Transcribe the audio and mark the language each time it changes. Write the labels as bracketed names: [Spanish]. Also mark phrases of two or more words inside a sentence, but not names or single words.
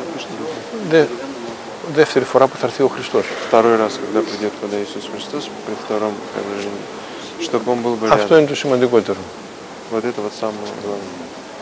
[Greek] Δεύτερη φορά που θα έρθει ο Χριστός. [Russian] второй раз, когда придет Иисус Христос, при втором приближении, чтобы он был бы [Greek] Αυτό [Russian] рядом. [Greek] είναι το σημαντικότερο. [Russian] Вот это вот самое главное.